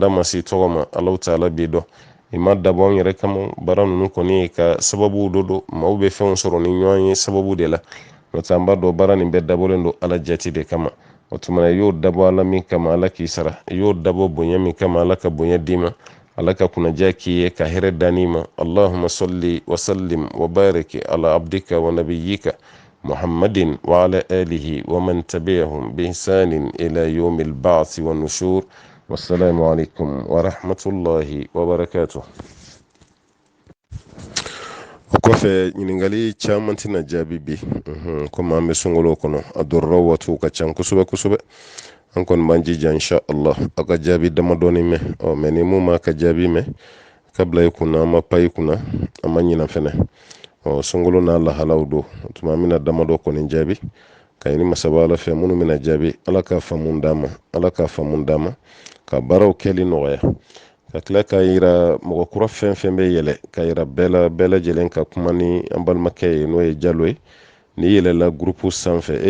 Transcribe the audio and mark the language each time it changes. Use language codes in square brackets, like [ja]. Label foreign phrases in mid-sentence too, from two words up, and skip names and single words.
[bm] da ma se tɔgɔ ma ala ta'ala b'i dɔn i ma dabɔ anw yɛrɛ kama baara ninnu kɔni ye ka sababu do maaw bɛ fɛnw sɔrɔ ni ɲɔgɔn ye sababu de la n'o tɛ an b'a dɔn baara nin bɛɛ dabɔlen don ala jati de kama o tuma i y'o dabɔ ala min kama ala k'i sara i y'o dabɔ bonya min kama ala ka bonya d'i ma ala ka kunnaja k'i ye ka hɛrɛ dan'i ma [ar] اللهم صل وسلم وبارك على عبدك ونبيك محمد وعلى آله ومن تبعهم بإحسان إلى يوم البعث والنشور والسلام عليكم ورحمة الله وبركاته. [bm] kɔfɛ ɲiningali caman tɛna jaabi bi komi an bɛ sunkalo kɔnɔ a dɔrɔrɔ waatiw ka ca kosɛbɛ kosɛbɛ an kɔni b'an jija [ar] إن شاء الله [bm] aw ka jaabi damadɔni mɛn mɛ ni mun m'a ka jaabi mɛn ka bila i kunna an ma pa i kunna an ma ɲina fɛnɛ sunkalo n'a lahalaw don o tuma an bɛna damadɔ kɔni jaabi ka ɲini masaba ala fɛ minnu bɛna jaabi ala ka faamu d'an ma ala ka faamu d'an ma ka baaraw kɛli nɔgɔya ka tila k'a yira mɔgɔ kura fɛn fɛn bɛ yɛlɛ ka yira bɛɛ lajɛlen ka kuma ni an balimakɛ ye n'o ye Jalo ye n'i yɛlɛla gurupu sanfɛ e